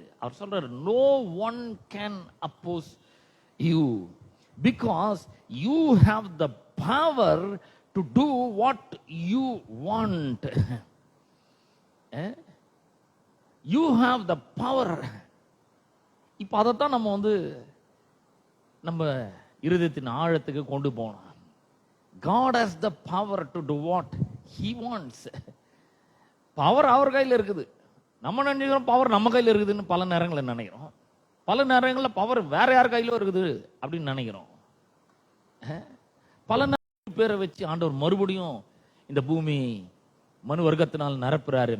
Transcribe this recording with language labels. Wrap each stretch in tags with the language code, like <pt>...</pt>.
<ta>அவர் சொல்றாரு,</ta> <en>No one can oppose you because you have the power to do what you want. You have the power.</en> <ta>இப்ப அதைத்தான் நம்ம இருதயத்தின் ஆழத்துக்கு கொண்டு போனோம்.</ta> <en>God has the power to do what he wants.</en> <ta>Power அவர் கையில் இருக்குது. நம்ம நினைக்கிறோம் பவர் நம்ம கையில் இருக்குதுன்னு பல நேரங்களில் நினைக்கிறோம். பல நேரங்களில் பவர் வேற யார் கையிலும் இருக்குது அப்படின்னு நினைக்கிறோம். பல பேரை வச்சு ஆண்டவர் மறுபடியும் இந்த பூமி மனு வர்க்கத்தினால் நிரப்புறாரு.</ta>